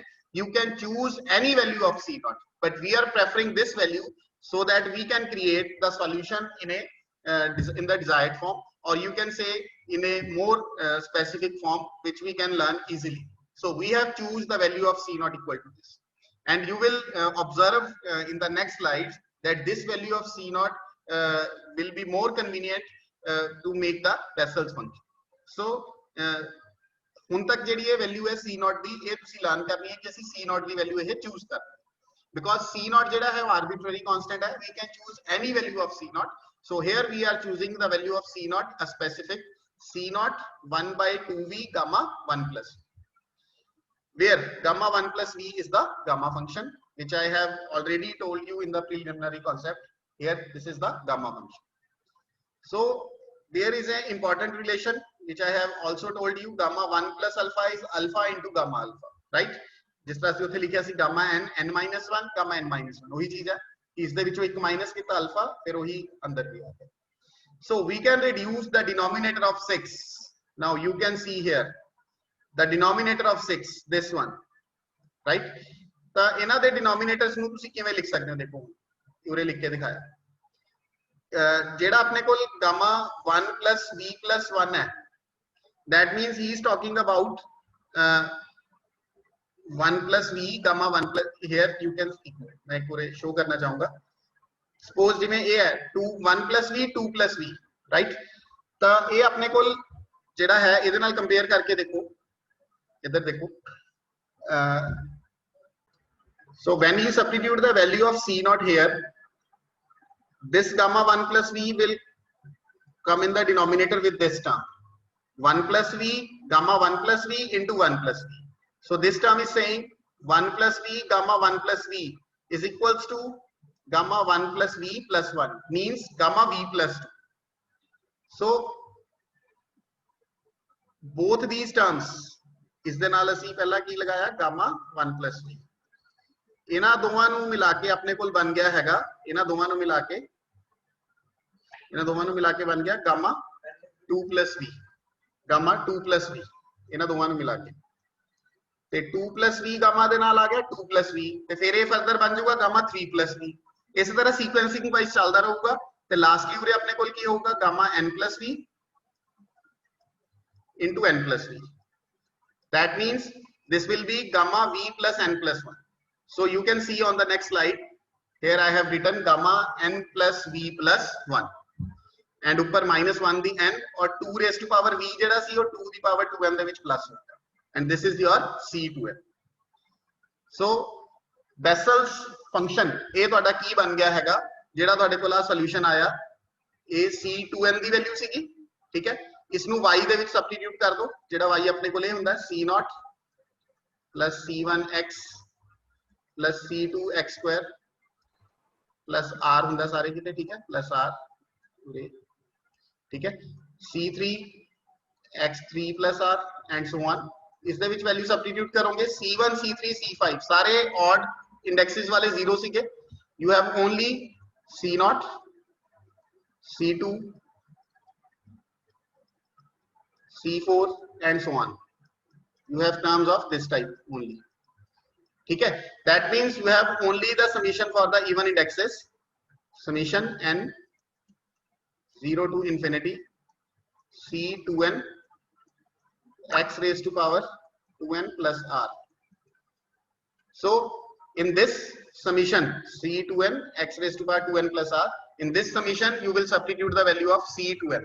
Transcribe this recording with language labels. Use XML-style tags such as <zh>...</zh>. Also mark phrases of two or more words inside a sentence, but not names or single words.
<en>You can choose any value of c naught, but we are preferring this value so that we can create the solution in the desired form, or you can say in a more specific form which we can learn easily. So we have choose the value of c naught equal to this, and you will observe in the next slides that this value of c naught will be more convenient to make the Bessel's function.</en> <pa>So ਹੁਣ तक ਜਿਹੜੀ ਇਹ value है</pa> <en>c naught</en> <pa>ਦੀ, ਇਹ ਤੁਸੀਂ learn ਕਰਨੀ ਹੈ ਕਿ ਅਸੀਂ</pa> <en>c naught</en> <pa>ਦੀ value ਇਹ choose ਕਰਨੀ ਹੈ,</pa> <en>because c naught</en> <pa>ਜਿਹੜਾ है</pa> <en>arbitrary constant</en> <pa>है,</pa> <en>we can choose any value of c naught. So here we are choosing the value of c naught, a specific c naught 1 by 2v gamma 1 plus v, where gamma 1 plus v is the gamma function, which I have already told you in the preliminary concept. Here this is the gamma function. So there is an important relation which I have also told you, gamma 1 plus alpha is alpha into gamma alpha, right?</en> <hi>जिस तरह से</hi> <pa>ਉੱਥੇ ਲਿਖਿਆ ਸੀ</pa> <en>gamma n n minus 1 gamma n minus 1</en> <pa>ਉਹੀ ਚੀਜ਼ ਹੈ ਇਸ ਦੇ ਵਿੱਚੋਂ ਇੱਕ ਮਾਈਨਸ ਕੀਤਾ alpha ਫਿਰ ਉਹੀ ਅੰਦਰ ਵੀ ਆ ਗਿਆ.</pa> <en>So we can reduce the denominator of 6. Now you can see here the denominator of 6, this one, right?</en> <pa>ਤਾਂ ਇਹਨਾਂ ਦੇ denominators ਨੂੰ ਤੁਸੀਂ ਕਿਵੇਂ ਲਿਖ ਸਕਦੇ ਹੋ, ਦੇਖੋ ਉਰੇ ਲਿਖ ਕੇ ਦਿਖਾਇਆ. ਜਿਹੜਾ ਆਪਣੇ ਕੋਲ</pa> <en>gamma 1 plus v plus 1 है, that means he is talking about 1 plus v gamma 1 plus, here you can see,</en> <hi>मैं पूरे show करना चाहूंगा. Suppose जिमें ये है</hi> <en>1 plus v 2 plus v,</en> <hi>right? तो ये अपने कोल ਜਿਹੜਾ है</hi> <pa>ਇਹਦੇ ਨਾਲ</pa> <hi>कंपेयर करके देखो, इधर देखो.</hi> <en>So when you substitute the value of c naught here, this gamma 1 plus v will come in the denominator with this term 1 plus v gamma 1 plus v into 1 plus v. So this term is saying 1 plus v gamma 1 plus v is equals to gamma 1 plus v plus 1, means gamma v plus 2. So both these terms</en> <pa>ਇਸ ਦੇ ਨਾਲ ਅਸੀਂ ਪਹਿਲਾਂ ਕੀ ਲਗਾਇਆ</pa> <en>gamma 1 plus v.</en> <pa>ਇਹਨਾਂ ਦੋਵਾਂ ਨੂੰ ਮਿਲਾ ਕੇ ਆਪਣੇ ਕੋਲ ਬਣ ਗਿਆ ਹੈਗਾ, ਇਹਨਾਂ ਦੋਵਾਂ ਨੂੰ ਮਿਲਾ ਕੇ ਬਣ ਗਿਆ</pa> <en>gamma 2 plus v, gamma 2 plus v,</en> <pa>ਇਹਨਾਂ ਦੋਵਾਂ ਨੂੰ ਮਿਲਾ ਕੇ ਤੇ</pa> <en>2 plus v gamma</en> <pa>ਦੇ ਨਾਲ ਆ ਗਿਆ</pa> <en>2 plus v</en> <pa>ਤੇ ਫਿਰ ਇਹ ਫਰਦਰ ਬਣ ਜਾਊਗਾ</pa> <en>gamma 3 plus v.</en> <pa>ਇਸੇ ਤਰ੍ਹਾਂ ਸੀਕੁਐਂਸਿੰਗ ਵਾਈਜ਼ ਚੱਲਦਾ ਰਹੂਗਾ ਤੇ ਲਾਸਟਲੀ ਉਰੇ ਆਪਣੇ ਕੋਲ ਕੀ ਹੋਊਗਾ</pa> <en>gamma n plus v into n plus v. That means this will be gamma v plus n plus 1. So you can see on the next slide, here I have written gamma n plus v plus 1 and ऊपर minus 1 the n और 2 raised to power v</en> <pa>ਜਿਹੜਾ ਸੀ ਉਹ</pa> <en>2 the power 2n</en> <pa>ਦੇ ਵਿੱਚ</pa> <en>plus ਹੋਗਾ, and this is your c2n. So Bessel's function</en> <pa>ਇਹ ਤੁਹਾਡਾ ਕੀ ਬਣ ਗਿਆ ਹੈਗਾ, ਜਿਹੜਾ ਤੁਹਾਡੇ ਕੋਲ ਆ ਸੋਲੂਸ਼ਨ ਆਇਆ ਇਹ c2n ਦੀ ਵੈਲਿਊ ਸੀਗੀ, ਠੀਕ ਹੈ. इसनू y ਦੇ ਵਿੱਚ ਸਬਸਟੀਟਿਊਟ ਕਰ ਦੋ, ਜਿਹੜਾ y ਆਪਣੇ ਕੋਲੇ ਹੁੰਦਾ</pa> <en>c0 plus c1x plus c2x square plus r</en> <pa>ਹੁੰਦਾ ਸਾਰੇ ਕਿਤੇ, ਠੀਕ ਹੈ,</pa> <en>plus r</en> <pa>ਪੂਰੇ, ਠੀਕ ਹੈ,</pa> <en>c3 x3 plus r and so on.</en> <pa>ਇਸ ਦੇ ਵਿੱਚ ਵੈਲਿਊ ਸਬਸਟੀਟਿਊਟ ਕਰੋਗੇ</pa> <en>c1 c3 c5</en> <pa>ਸਾਰੇ</pa> <en>odd indexes</en> <pa>ਵਾਲੇ 0 ਸੀਗੇ.</pa> <en>You have only c0 c2 c4 and so on. You have terms of this type only,</en> <hi>ठीक है.</hi> <en>That means you have only the summation for the even indexes, summation n 0 to infinity c2n x raised to power 2n plus r. So in this summation c2n x raised to power 2n plus r, in this summation you will substitute the value of c2n.</en>